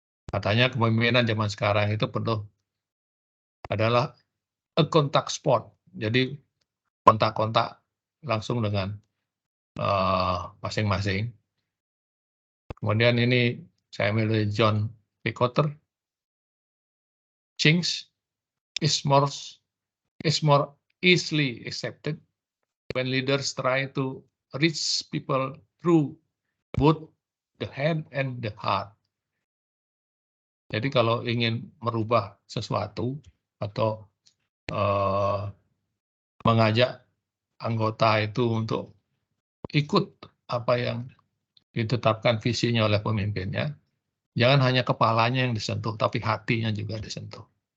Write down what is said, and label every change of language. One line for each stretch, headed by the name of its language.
Indonesian: Katanya kepemimpinan zaman sekarang itu penuh adalah
English: a contact sport.
Indonesian: Jadi kontak-kontak langsung dengan masing-masing. Kemudian ini saya ambil dari John Picotter.
English: Change is more easily accepted when leaders try to reach people through both the head and the heart.
Indonesian: Jadi kalau ingin merubah sesuatu atau mengajak anggota itu untuk ikut apa yang ditetapkan visinya oleh pemimpinnya, jangan hanya kepalanya yang disentuh, tapi hatinya juga disentuh.